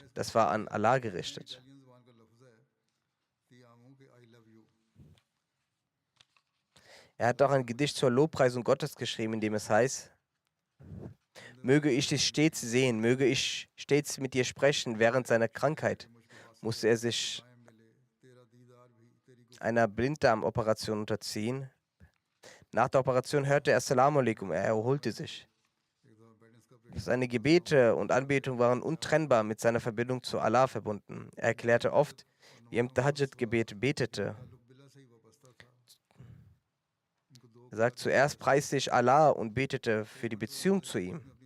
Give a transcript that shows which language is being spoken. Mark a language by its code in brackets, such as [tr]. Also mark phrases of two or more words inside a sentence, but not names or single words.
[de] Das war an Allah gerichtet. Er hat auch ein Gedicht zur Lobpreisung Gottes geschrieben, in dem es heißt: Möge ich dich stets sehen, möge ich stets mit dir sprechen. Während seiner Krankheit musste er sich einer Blinddarmoperation unterziehen. Nach der Operation hörte er [ar] السلام عليكم, [de] er erholte sich. Seine Gebete und Anbetung waren untrennbar mit seiner Verbindung zu Allah verbunden. Er erklärte oft, wie er im Tahajjud-Gebet betete. Er sagt, zuerst preiste ich Allah und betete für die Beziehung zu ihm.